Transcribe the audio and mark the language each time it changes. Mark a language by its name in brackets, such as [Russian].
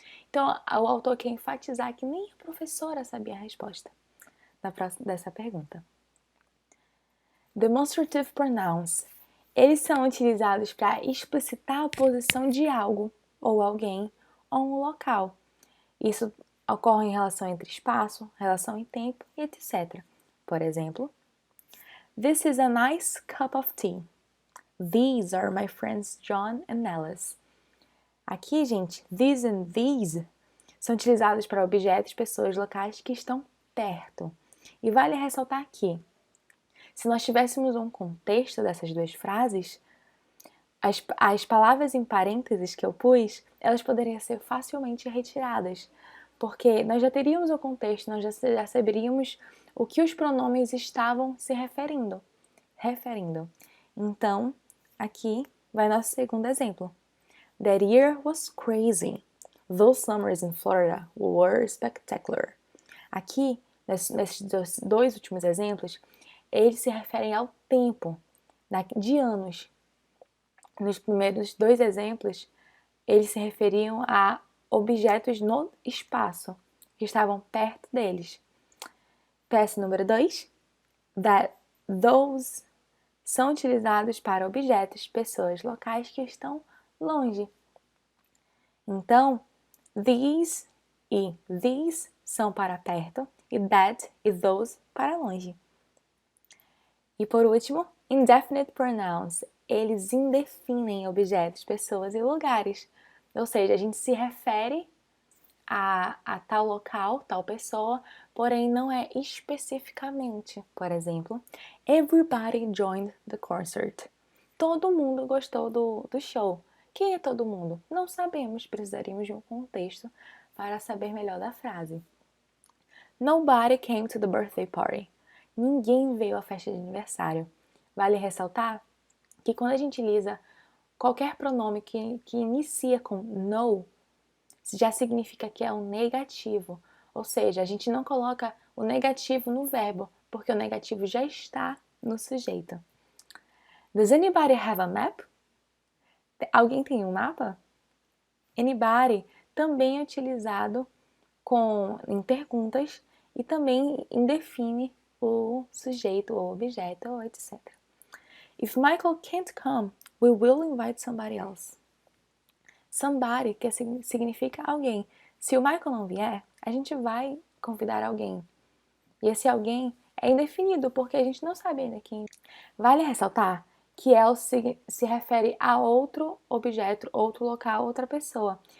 [Portuguese] Então, o autor quer enfatizar que nem a professora sabia a resposta dessa pergunta. Demonstrative pronouns. Eles são utilizados para explicitar a posição de algo, ou alguém, ou um local. Isso ocorre em relação entre espaço, relação em tempo e etc. Por exemplo, [English] This is a nice cup of tea. These are my friends John and Alice. [Portuguese] Aqui, gente, [English] these and these [Portuguese] são utilizados para objetos, pessoas, locais que estão perto. E vale ressaltar que, se nós tivéssemos um contexto dessas duas frases, as palavras em parênteses que eu pus, elas poderiam ser facilmente retiradas, porque nós já teríamos o contexto, nós já saberíamos o que os pronomes estavam se referindo. Então, aqui vai nosso segundo exemplo. [English] That year was crazy. Those summers in Florida were spectacular. [Portuguese] Aqui, nesses dois últimos exemplos, eles se referem ao tempo, de anos. Nos primeiros dois exemplos, eles se referiam a objetos no espaço, que estavam perto deles. PS número 2, [English] that those [Portuguese] são utilizados para objetos, pessoas, locais que estão longe. Então, these e these são para perto e that e those para longe. E por último, indefinite pronouns. Eles indefinem objetos, pessoas e lugares. Ou seja, a gente se refere a tal local, tal pessoa, porém não é especificamente. Por exemplo, [English] everybody joined the concert. [Portuguese] Todo mundo gostou do show. Quem é todo mundo? Não sabemos, precisaríamos de um contexto para saber melhor da frase. [English] Nobody came to the birthday party. [Portuguese] Ninguém veio à festa de aniversário. Vale ressaltar que quando a gente utiliza qualquer pronome que inicia com no, já significa que é um negativo. Ou seja, a gente não coloca o negativo no verbo, porque o negativo já está no sujeito. [English] Does anybody have a map? [Portuguese] Alguém tem um mapa? Anybody também é utilizado em perguntas e também indefine o sujeito ou objeto, ou etc. [English] If Michael can't come, we will invite somebody else. [Portuguese] Somebody, que significa alguém. Se o Michael não vier, a gente vai convidar alguém. E esse alguém é indefinido, porque a gente não sabe ainda quem. Vale ressaltar que else se refere a outro objeto, outro local, outra pessoa.